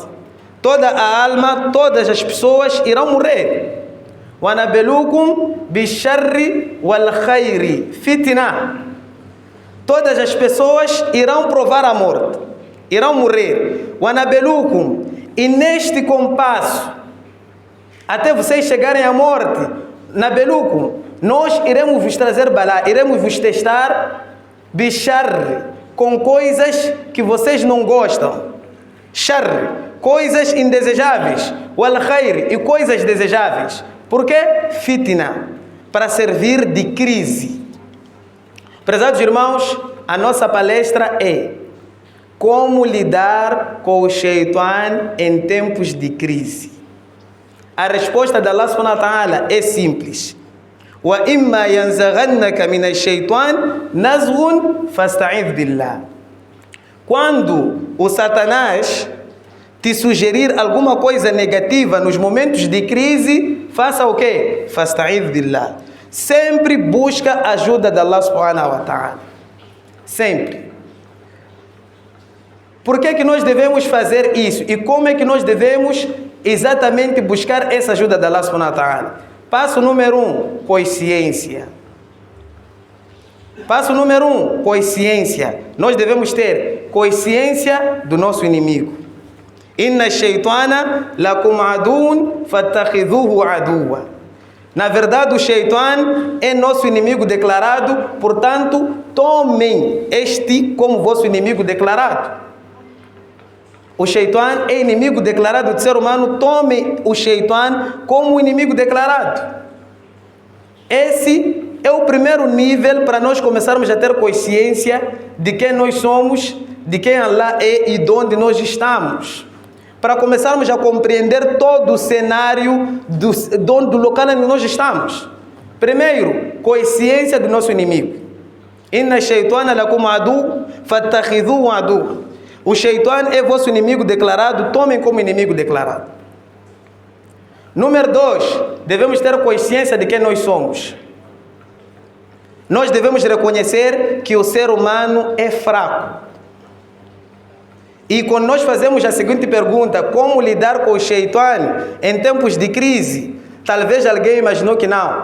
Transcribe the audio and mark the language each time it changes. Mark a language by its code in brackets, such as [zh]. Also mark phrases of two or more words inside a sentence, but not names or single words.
[pt] Toda a alma, todas as pessoas irão morrer. [ar] وَنَبَلُوكُمْ بِالشَّرِّ وَالْخَيْرِ fitna. [pt] Todas as pessoas irão provar a morte, irão morrer. وَنَبَلُوكُمْ, e neste compasso, até vocês chegarem à morte, nabelukum, nós iremos vos trazer balá, iremos vos testar bicharri, com coisas que vocês não gostam. Charri, coisas indesejáveis. [ar] والخير, [pt] e coisas desejáveis. Por quê? Fitna, para servir de crise. Prezados irmãos, a nossa palestra é como lidar com o Shaitan em tempos de crise. A resposta de Allah [ar] سبحانه وتعالى [pt] é simples. [ar] وَإِمَّا يَنْزَغَنَّكَ مِنَ الشَّيْطَانِ نَزْغٌ فَاسْتَعِذْ بِاللَّهِ. [pt] Quando o Satanás te sugerir alguma coisa negativa nos momentos de crise, faça o quê? [ar] فَاسْتَعِذْ بِاللَّهِ. [pt] Sempre busca a ajuda de Allah [ar] سبحانه وتعالى. [pt] Sempre. Por que nós devemos fazer isso? E como é que nós devemos exatamente buscar essa ajuda de Allah [ar] سبحانه وتعالى? [pt] Passo número 1, consciência. Passo número 1, consciência. Nós devemos ter consciência do nosso inimigo. [ar] إن الشيطان لكم عدو فاتخذوه عدوا. [pt] Na verdade, o Shaitan é nosso inimigo declarado, portanto, tomem este como vosso inimigo declarado. O Shaitan é inimigo declarado do ser humano, tome o Shaitan como inimigo declarado. Esse é o primeiro nível para nós começarmos a ter consciência de quem nós somos, de quem Allah é e de onde nós estamos. Para começarmos a compreender todo o cenário do local onde nós estamos. Primeiro, consciência do nosso inimigo. [ar] إن الشيطان لكم عدو فاتخذوه عدو. [pt] O Shaitan é vosso inimigo declarado, tomem como inimigo declarado. Número 2, devemos ter consciência de quem nós somos. Nós devemos reconhecer que o ser humano é fraco. E quando nós fazemos a seguinte pergunta, como lidar com o Shaitan em tempos de crise, talvez alguém imaginou que não.